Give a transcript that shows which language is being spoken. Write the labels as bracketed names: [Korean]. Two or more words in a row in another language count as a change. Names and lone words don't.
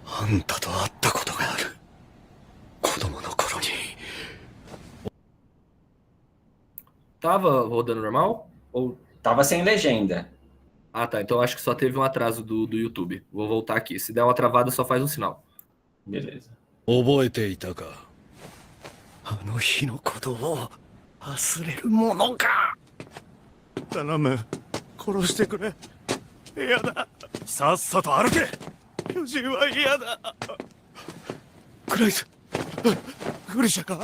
[Portuguese] Tava rodando normal? Ou... Tava sem legenda. Ah, tá. Então acho que só teve um atraso do YouTube. Vou voltar aqui. Se der uma travada, só faz um sinal. Beleza. [Japanese] 覚えていたか。あの日のことを忘れるものか。頼む、殺してくれ。嫌だ。さっさと歩け。巨人は嫌だ。クライス、グリシャか。